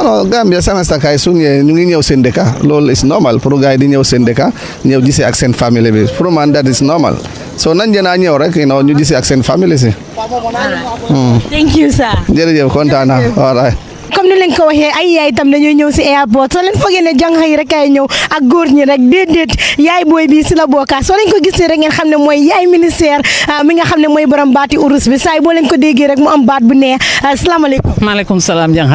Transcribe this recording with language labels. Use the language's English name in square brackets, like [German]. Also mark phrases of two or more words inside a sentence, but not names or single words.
[Wolof] non Gambia semestre kay su ñëwee ñu ngi ñëw seen dëkk loolu [English] is normal [Wolof] pour gars yi di ñëw seen dëkk ñëw gisee ak seen famille bi pour man [English] that is normal [Wolof] so nañ jëna ñëw rek ñu gisee ak seen famille si. [English] Thank you sir. [Wolof] jërëjëf kontaan naa [English] all right. [Wolof] comme ni leen ko waxee ay yaay itam dañuy ñëw si airport soo leen foogee ne jànq yi rek ay ñëw ak góor ñi rek déedéet yaay booy bi si la bokka soo leen ko gisee rek ngeen xam ne mooy yaay ministère mi nga xam ne mooy borom baati urus bi saay boo leen ko déggee rek mu am baat bu neex asalaamaaleykum. maaleykum salaam jànqa.